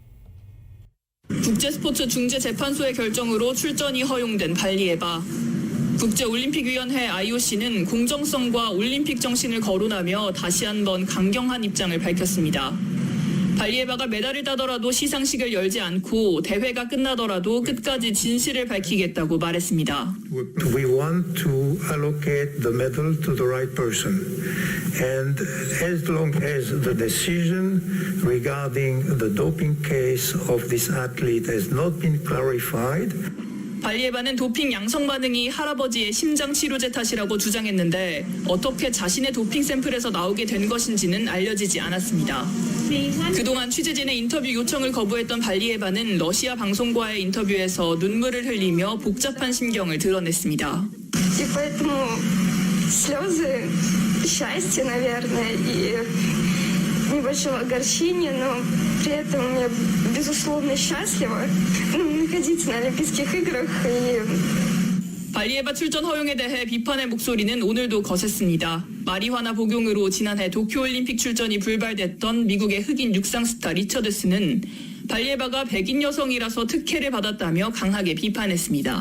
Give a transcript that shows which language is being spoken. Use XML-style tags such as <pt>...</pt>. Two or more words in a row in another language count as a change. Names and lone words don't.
<ko>국제스포츠중재재판소의 결정으로 출전이 허용된 발리에바. 국제올림픽위원회 IOC는 공정성과 올림픽 정신을 거론하며 다시 한번 강경한 입장을 밝혔습니다. 발리에바가 메달을 따더라도 시상식을 열지 않고 대회가 끝나더라도 끝까지 진실을 밝히겠다고 말했습니다.</ko> <en>We want to allocate the medal to the right person. And as long as the decision regarding the doping case of this athlete has not been clarified,</en> <ko>발리에바는 도핑 양성 반응이 할아버지의 심장 치료제 탓이라고 주장했는데 어떻게 자신의 도핑 샘플에서 나오게 된 것인지는 알려지지 않았습니다. 그동안 취재진의 인터뷰 요청을 거부했던 발리에바는 러시아 방송과의 인터뷰에서 눈물을 흘리며 복잡한 심경을 드러냈습니다.</ko> <ru>небольшого огорчения, но при этом я безусловно счастлива находиться на Олимпийских играх.</ru> <ko>발리에바 출전 허용에 대해 비판의 목소리는 오늘도 거셌습니다. 마리화나 복용으로 지난해 도쿄올림픽 출전이 불발됐던 미국의 흑인 육상 스타 리처드스는 발리에바가 백인 여성이라서 특혜를 받았다며 강하게 비판했습니다.</ko>